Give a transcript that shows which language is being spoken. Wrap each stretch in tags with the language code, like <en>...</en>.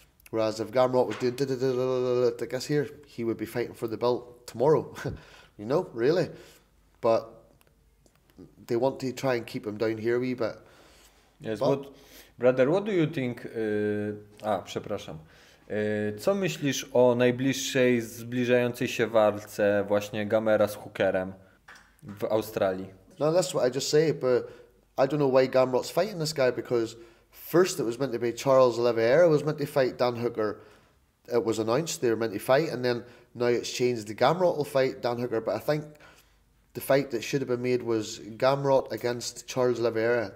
<en>Whereas if Gamrot was doing I guess here, he would be fighting for the belt tomorrow, you know, really. But they want to try and keep him down here a wee bit. Yes, brother, what do you think?</en> <pl>Przepraszam. Co myślisz o najbliższej, zbliżającej się walce właśnie Gamera z Hookerem w Australii?</pl> <en>No, that's what I just say, but I don't know why Gamrot's fighting this guy, because first it was meant to be Charles Oliveira was meant to fight Dan Hooker. It was announced they were meant to fight, and then now it's changed. The Gamrot will fight Dan Hooker, but I think the fight that should have been made was Gamrot against Charles Oliveira.</en>